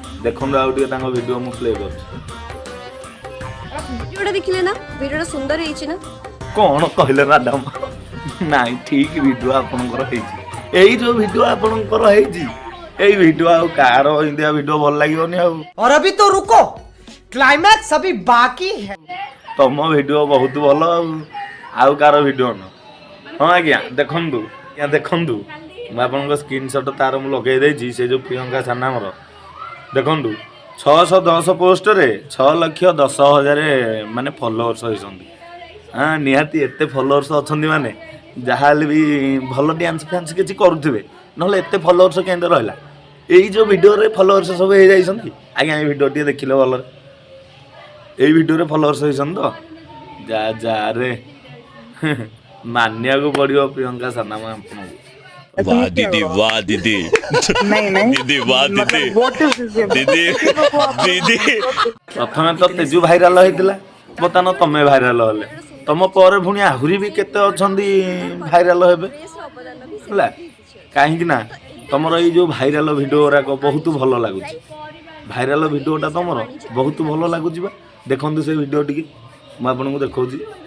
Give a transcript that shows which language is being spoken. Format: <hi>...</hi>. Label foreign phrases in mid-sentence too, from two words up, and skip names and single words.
<or>ଦେଖନ୍ତୁ ଆଉ ଟିକେ ତାଙ୍କ ଭିଡ଼ିଓ ମୁଁ ପ୍ଲେ କରୁଛି। ଭିଡ଼ିଓଟା ଦେଖିଲେ ନା, ଭିଡ଼ିଓଟା ସୁନ୍ଦର ହେଇଛି ନା? କ'ଣ କହିଲେ ମ୍ୟାଡାମ? ନାଇଁ, ଠିକ୍ ଭିଡ଼ିଓ ଆପଣଙ୍କର ହେଇଛି। ଏଇ ଯୋଉ ଭିଡ଼ିଓ ଆପଣଙ୍କର ହେଇଛି, ଏଇ ଭିଡ଼ିଓ ଆଉ କାହାର ଏମିତିଆ ଭିଡ଼ିଓ ଭଲ ଲାଗିବନି ଆଉ।</or> <hi>और अभी तो रुको, क्लाइमैक्स अभी बाकी है।</hi> <or>ତମ ଭିଡ଼ିଓ ବହୁତ ଭଲ ଆଉ, ଆଉ କାହାର ଭିଡ଼ିଓ ନୁହଁ। ହଁ ଆଜ୍ଞା, ଦେଖନ୍ତୁ, ଆଜ୍ଞା ଦେଖନ୍ତୁ, ମୁଁ ଆପଣଙ୍କ ସ୍କ୍ରିନଶଟ୍ ତାର ମୁଁ ଲଗେଇ ଦେଇଛି, ସେ ଯୋଉ ପ୍ରିୟଙ୍କା ସାନା ଆମର। ଦେଖନ୍ତୁ, ଛଅଶହ ଦଶ ପୋଷ୍ଟରେ ଛଅ ଲକ୍ଷ ଦଶ ହଜାର ମାନେ ଫଲୋଅର୍ସ ହେଇଛନ୍ତି। ହଁ, ନିହାତି ଏତେ ଫଲୋଅର୍ସ ଅଛନ୍ତି ମାନେ ଯାହାହେଲେ ବି ଭଲ ଡ୍ୟାନ୍ସ ଫ୍ୟାନ୍ସ କିଛି କରୁଥିବେ, ନହେଲେ ଏତେ ଫଲୋଅର୍ସ କେମିତି ରହିଲା? ଏଇ ଯୋଉ ଭିଡ଼ିଓରେ ଫଲୋଅର୍ସ ସବୁ ହେଇଯାଇଛନ୍ତି। ଆଜ୍ଞା, ଏଇ ଭିଡ଼ିଓ ଟିକେ ଦେଖିଲେ ଭଲରେ। ଏଇ ଭିଡ଼ିଓରେ ଫଲୋଅର୍ସ ହେଇଛନ୍ତି ତ? ଯା, ଯା ରେ। ମାନିବାକୁ ପଡ଼ିବ ପ୍ରିୟଙ୍କା ସାନା ମା ଆପଣଙ୍କୁ।</or> <hi>वाह दीदी, वाह दीदी। नहीं, नहीं। दीदी, वाह मतलब, दीदी।</hi> <en>what is this?</en> <hi>दीदी, दीदी।</hi> <or>ପ୍ରଥମେ ତ ତେଜୁ ଭାଇରାଲ ହେଇଥିଲା, ବର୍ତ୍ତମାନ ତମେ ଭାଇରାଲ ହେଲେ। ତମ ପରେ ପୁଣି ଆହୁରି ବି କେତେ ଅଛନ୍ତି ଭାଇରାଲ ହେବେ, ହେଲା? କାହିଁକି ନା ତମର ଏଇ ଯୋଉ ଭାଇରାଲ ଭିଡ଼ିଓ ଗୁଡ଼ାକ ବହୁତ ଭଲ ଲାଗୁଛି। ଭାଇରାଲ ଭିଡ଼ିଓଟା ତମର ବହୁତ ଭଲ ଲାଗୁଛି ବା। ଦେଖନ୍ତୁ ସେ ଭିଡ଼ିଓ ଟିକେ, ମୁଁ ଆପଣଙ୍କୁ ଦେଖଉଛି।</or>